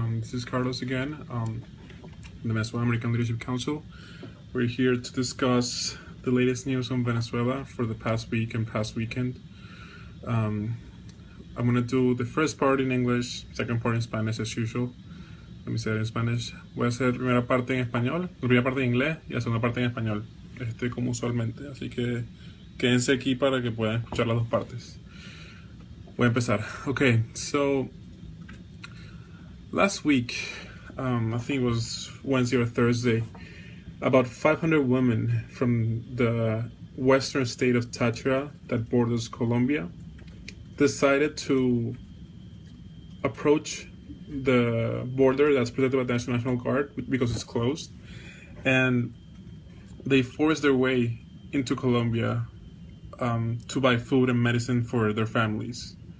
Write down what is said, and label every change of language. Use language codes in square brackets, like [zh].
[en] This is Carlos again, from the Venezuela American Leadership Council. We're here to discuss the latest news on Venezuela for the past week and past weekend. I'm going to do the first part in English, second part in Spanish as usual. Let me say it in Spanish. [es] Voy a hacer la primera parte en español, la primera parte en inglés y la segunda parte en español, como usualmente. Así que quédense aquí para que puedan escuchar las dos partes. Voy a empezar. [en] Okay, so last week, I think it was Wednesday or Thursday, about 500 women from the western state of Táchira that borders Colombia decided to approach the border that's protected by the National Guard because it's closed, and they forced their way into Colombia to buy food and medicine for their families.